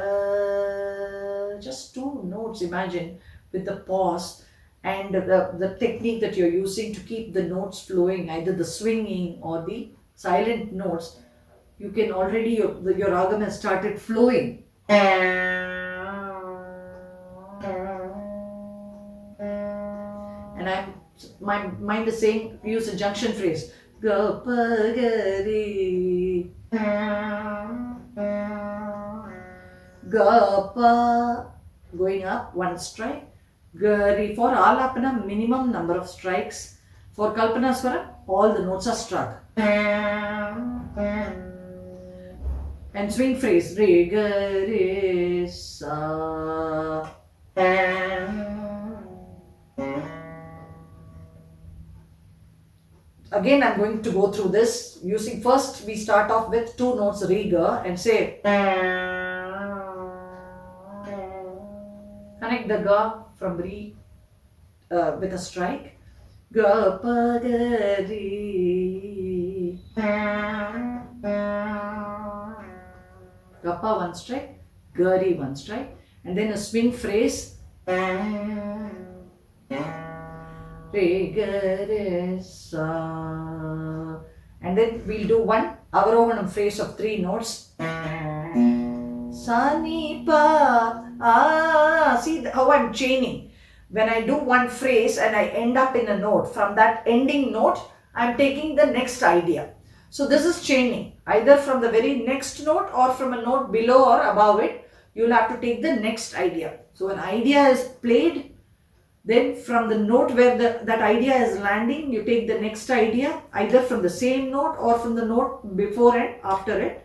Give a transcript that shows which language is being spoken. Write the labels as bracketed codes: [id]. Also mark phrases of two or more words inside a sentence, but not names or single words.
[en] Just 2 notes, imagine, with the pause and the technique that you're using to keep the notes flowing, either the swinging or the silent notes. You can already, your ragam has started flowing. And my mind is saying, use a junction phrase. Ga pa ga re. Ga pa, going up 1 strike. Ga re. For Alaapana, minimum number of strikes. For Kalpana Swara, all the notes are struck. And swing phrase re ga re sa. Again, I'm going to go through this using, first we start off with 2 notes re ga and say connect the ga from re with a strike. Ga pa ga re. Ga pa 1 strike, ga re 1 strike, and then a swing phrase re ga re sa, and then we'll do 1 avarohanam phrase of 3 notes. Sa ni pa. See how I'm chaining. When I do 1 phrase and I end up in a note, from that ending note I'm taking the next idea. So this is chaining, either from the very next note or from a note below or above it. You'll have to take the next idea. So an idea is played, then from the note where that idea is landing, you take the next idea, either from the same note or from the note before and after it.